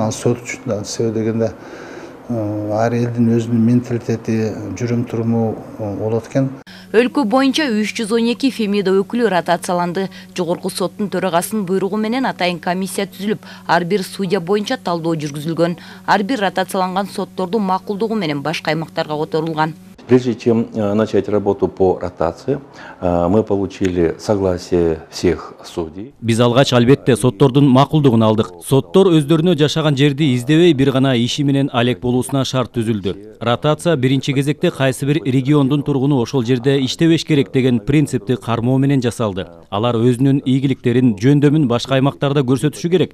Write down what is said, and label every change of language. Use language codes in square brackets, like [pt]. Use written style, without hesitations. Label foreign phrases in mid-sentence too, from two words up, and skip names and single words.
[ky] Ал сот үчүн себеби дегенде ар элдин өзүнүн менталитети, жүрүм туруму болот экен. Өлкө боюнча 312 фемида өкүлү ротацияланды. Жогорку соттун төрагасынын буйругу менен атайын комиссия түзүлүп, ар бир судья боюнча талдоо жүргүзүлгөн. Ар бир ротацияланган соттордун макулдугу менен башка аймактарга которулган. [ru] Прежде чем начать работу по ротации, мы получили согласие всех судей. [ky] Биз алгач албетте соттордун макулдугун алдык. Соттор өздөрүнө жашаган жерди издебей бир гана иши менен алек болуусуна шарт түзүлдү. Ротация биринчи кезекте кайсы бир региондун тургуну ошол жерде иштебеш керек деген принципти кармоо менен жасалды. Алар өзүнүн ийгиликтерин, жөндөмүн башка аймактарда көрсөтүшү керек.